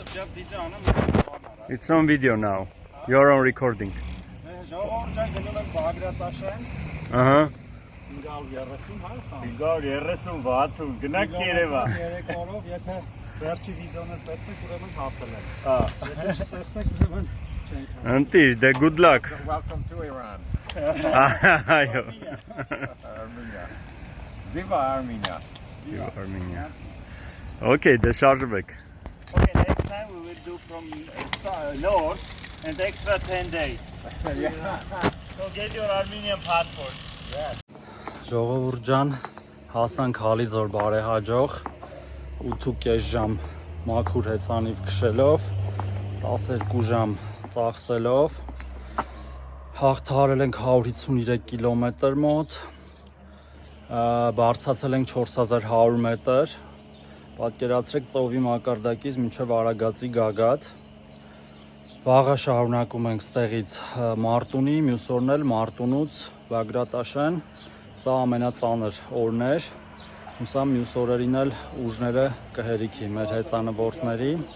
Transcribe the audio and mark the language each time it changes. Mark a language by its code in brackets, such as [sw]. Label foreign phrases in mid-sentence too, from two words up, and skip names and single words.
[en] It's on video now. You're on recording. Uh-huh. [hy] 530 գնանք Երևան։ Երեկորով, եթե վերջի վիդեոներ տեսնեք, ուրեմն հասել ենք։ Եթե չտեսնեք, ուրեմն չենք հասել։ [en] Until the good luck. Welcome to Iran. [hy] Այո։ [en] Armenia. Viva Armenia. Viva Armenia. Okay, [hy] դե շարժվեք։ [en] Okay, next time we will do from north and extra 10 days. So get your Armenian passport. [hy] Ժողովուրդ ջան, հասանք Հալիձոր բարեհաջող 8.5 ժամ մաքուր հեծանիվ քշելով 12 ժամ ծախսելով հաղթահարել ենք 153 կիլոմետր մոտ բարձրացել ենք 4100 մետր պատկերացրեք ծովի մակարդակից մինչև Արագածի գագաթ վաղը շարունակում ենք ստեղից Մարտունի մյուս օրն էլ Մարտունուց Բագրատաշեն Սա ամենածանր օրն էր, հուսա մյուս օրերին էլ ուժները կհերիքի մեր հեծանվորդների։